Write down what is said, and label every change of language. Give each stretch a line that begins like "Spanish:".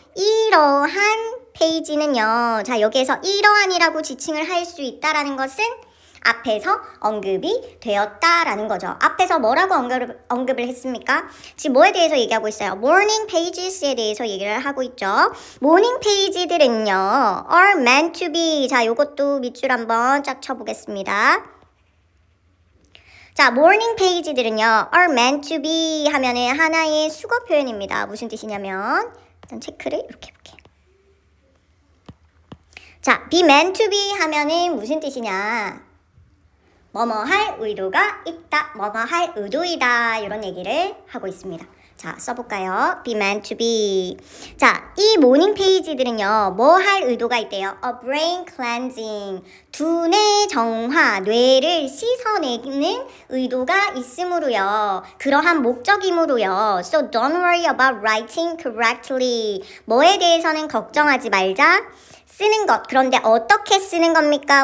Korean: 이러한 페이지는요. 자, 여기에서 이러한이라고 지칭을 할 수 있다라는 것은 앞에서 언급이 되었다라는 거죠. 앞에서 뭐라고 언급을 했습니까? 지금 뭐에 대해서 얘기하고 있어요?
English: Morning pages
Korean: 에 대해서 얘기를 하고 있죠. 모닝 페이지들은요,
English: are meant to be.
Korean: 자, 요것도 밑줄 한번 쫙 쳐보겠습니다. 자, 모닝 페이지들은요,
English: are meant to be
Korean: 하면은 하나의 수거 표현입니다. 무슨 뜻이냐면, 일단 체크를 이렇게 해볼게요. 자,
English: be meant to be
Korean: 하면은 무슨 뜻이냐? 뭐뭐 할 의도가 있다, 뭐뭐 할 의도이다, 이런 얘기를 하고 있습니다. 자, 써볼까요?
English: be meant to be.
Korean: 자, 이 모닝 페이지들은요, 뭐 할 의도가 있대요?
English: A brain cleansing.
Korean: 두뇌 정화, 뇌를 씻어내는 의도가 있으므로요. 그러한 목적이므로요.
English: So don't worry about writing correctly.
Korean: 뭐에 대해서는 걱정하지 말자. 쓰는 것. 그런데 어떻게 쓰는 겁니까?